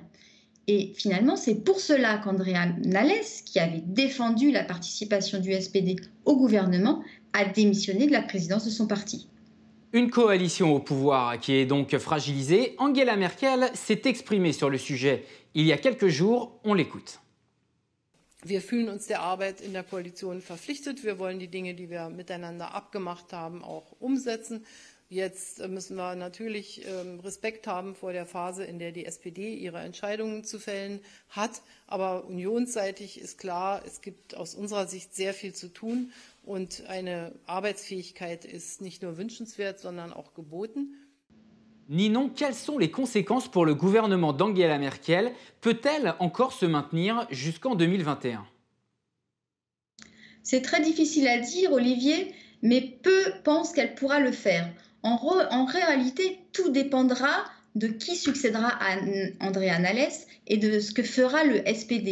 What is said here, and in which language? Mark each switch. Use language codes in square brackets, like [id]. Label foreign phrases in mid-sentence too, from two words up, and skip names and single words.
[fr] Et finalement, c'est pour cela qu'Andrea Nahles, qui avait défendu la participation du SPD au gouvernement, a démissionné de la présidence de son parti. Une coalition au pouvoir qui est donc fragilisée. Angela Merkel s'est exprimée sur le sujet il y a quelques jours. On l'écoute. [de] Wir fühlen uns der Arbeit in der Koalition verpflichtet. Wir wollen die Dinge, die wir miteinander abgemacht haben, auch umsetzen. Jetzt müssen wir natürlich Respekt haben vor der Phase, in der die SPD ihre Entscheidungen zu fällen hat. Aber unionsseitig ist klar, es gibt aus unserer Sicht sehr viel zu tun. Und eine Arbeitsfähigkeit ist nicht nur wünschenswert, sondern auch geboten. [fr] Ninon, quelles sont les conséquences pour le gouvernement d'Angela Merkel? Peut-elle encore se maintenir jusqu'en 2021? C'est très difficile à dire, Olivier, mais peu pensent qu'elle pourra le faire. En réalité, tout dépendra de qui succédera à Andrea Nahles et de ce que fera le SPD.